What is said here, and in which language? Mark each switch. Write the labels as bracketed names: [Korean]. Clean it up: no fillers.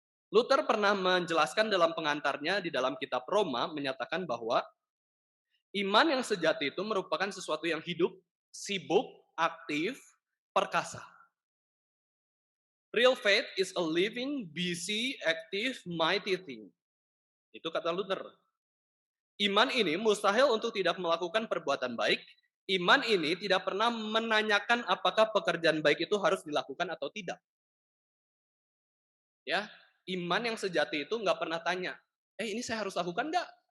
[Indonesian] Luther pernah menjelaskan dalam pengantarnya di dalam kitab Roma menyatakan bahwa iman yang sejati itu merupakan sesuatu yang hidup, sibuk, aktif, perkasa. [English] Real faith is a living, busy, active, mighty thing. [Indonesian] Itu kata Luther. Iman ini mustahil untuk tidak melakukan perbuatan baik. Iman ini tidak pernah menanyakan apakah pekerjaan baik itu harus dilakukan atau tidak. Ya, iman yang sejati itu nggak pernah tanya, ini saya harus lakukan nggak?